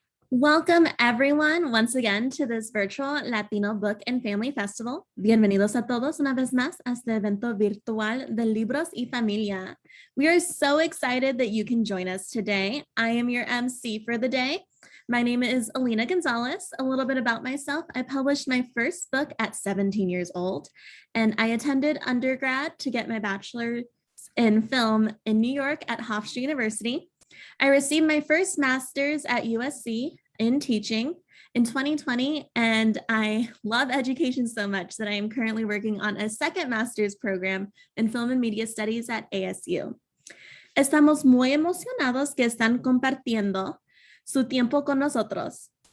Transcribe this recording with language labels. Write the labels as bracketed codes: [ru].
[en] Welcome everyone once again to this virtual Latino Book and Family Festival. [es] Bienvenidos a todos una vez más a este evento virtual de Libros y Familia. [en] We are so excited that you can join us today. I am your MC for the day. My name is Alina Gonzalez. A little bit about myself. I published my first book at 17 years old, and I attended undergrad to get my bachelor's in film in New York at Hofstra University. I received my first master's at USC in teaching in 2020, and I love education so much that I am currently working on a second master's program in film and media studies at ASU. [es] Estamos muy emocionados que están compartiendo su tiempo con nosotros.